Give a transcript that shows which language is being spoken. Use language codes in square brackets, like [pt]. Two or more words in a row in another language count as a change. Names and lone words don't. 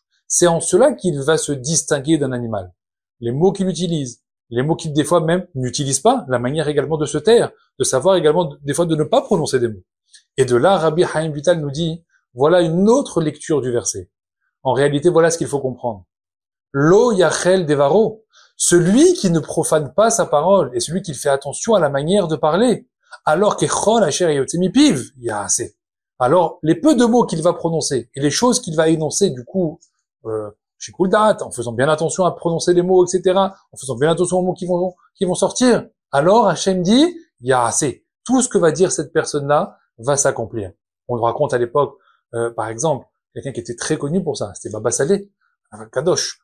[fr] C'est en cela qu'il va se distinguer d'un animal. Les mots qu'il utilise, les mots qu'il des fois même n'utilise pas, la manière également de se taire, de savoir également des fois de ne pas prononcer des mots. Et de là, Rabbi Chaim Vital nous dit, voilà une autre lecture du verset. En réalité, voilà ce qu'il faut comprendre. [he] לא יחל דברו, [fr] celui qui ne profane pas sa parole et celui qui fait attention à la manière de parler, alors qu' [he] ככל אשר יוצא מפיו יעשה. [fr] Alors, les peu de mots qu'il va prononcer et les choses qu'il va énoncer, du coup, [he] שיקול דעת, [fr] en faisant bien attention à prononcer les mots, etc., en faisant bien attention aux mots qui vont sortir, alors Hachem dit, ya'aseh. Tout ce que va dire cette personne-là va s'accomplir. On le raconte à l'époque, par exemple, quelqu'un qui était très connu pour ça, c'était Baba Saleh, Kadosh.